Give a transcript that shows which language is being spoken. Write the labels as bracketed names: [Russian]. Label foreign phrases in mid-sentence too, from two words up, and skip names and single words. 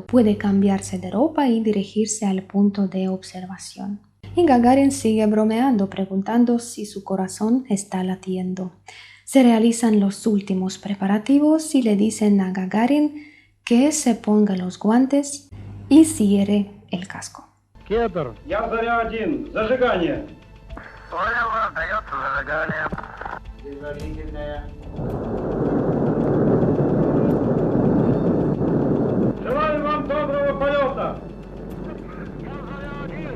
[Spanish] Puede cambiarse de ropa y dirigirse al punto de observación. Y Gagarin sigue bromeando, preguntando si su corazón está latiendo. Se realizan los últimos preparativos y le dicen a Gagarin que se ponga los guantes y cierre el casco. [Russian] Кедр. Я Заря-1. Зажигание. Понял вас, дается зажигание. Предварительное. Желаю вам доброго полета. Я Заря-1.